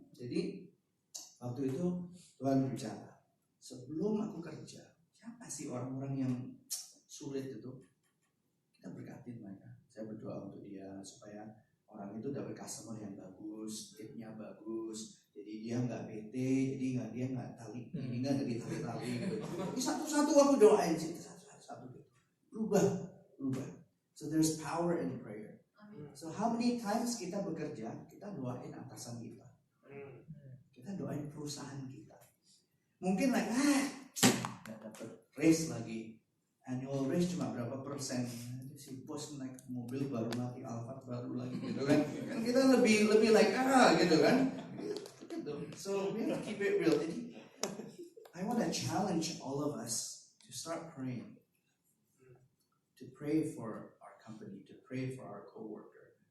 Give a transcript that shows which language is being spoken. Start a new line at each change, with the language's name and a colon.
Indonesian: Jadi waktu itu Tuhan bicara, sebelum aku kerja, siapa sih orang-orang yang sulit itu? Kita berkatin mereka. Saya berdoa untuk dia supaya orang itu dapat customer yang bagus, tipnya bagus, jadi dia nggak bete, jadi dia nggak tali, ini nggak dari tali gitu. Ini satu-satu aku doain sih, satu-satu gitu. Berubah.
English: So there's power in prayer. So how many times
Indonesian: kita bekerja, kita doain atasan kita, kita doain perusahaan kita. Mungkin nggak dapat raise lagi, annual raise cuma berapa persen. Si bos naik mobil baru lagi, Alphard baru lagi gitu kan. Kan kita lebih like gitu kan. Gitu.
English: So we have to keep it real.
Indonesian: Jadi
English: I want to challenge all of us to start praying. To pray for our company, to pray for our coworker.